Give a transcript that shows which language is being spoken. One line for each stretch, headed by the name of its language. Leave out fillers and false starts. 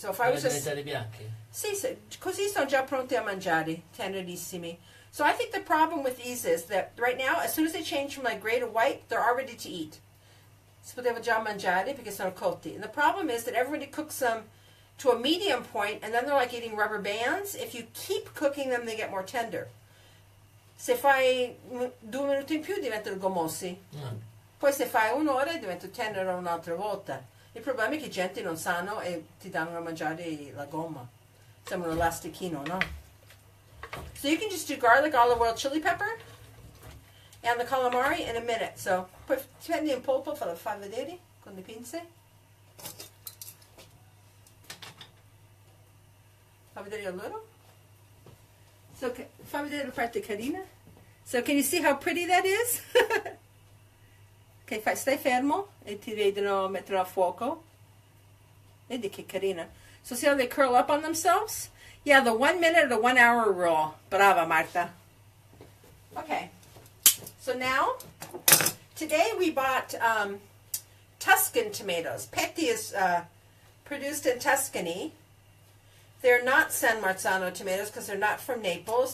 English: So if I was just...
Italian: bianchi? Sì, così sono già pronti a mangiare, tenerissimi.
English: So I think the problem with these is that right now, as soon as they change from like gray to white, they're all ready to eat.
Italian: Si poteva già mangiare perché sono cotti.
English: And the problem is that everybody cooks them to a medium point, and then they're like eating rubber bands. If you keep cooking them, they get more tender.
Italian: Se fai 2 minuti in più, diventano gommosi. Poi se fai un'ora, diventano tenero un'altra volta. Il problema è che gente non sanno e ti danno a mangiare la gomma. Sembra un elastichino, no?
English: So you can just do garlic, olive oil, chili pepper, and the calamari in a minute.
Italian: So, poi prendi un polpo, fa vedere con le pinze. Fa vedere
English: a little.
Italian: So, fa vedere la parte carina.
English: So, can you see how pretty that is?
Italian: Ok, stai fermo e ti vedono mettere a fuoco. Vedi che carina.
English: So see how they curl up on themselves? Yeah, the 1 minute or the 1 hour rule. Brava, Marta. Okay. So now, today we bought Tuscan tomatoes. Petti is produced in Tuscany. They're not San Marzano tomatoes because they're not from Naples.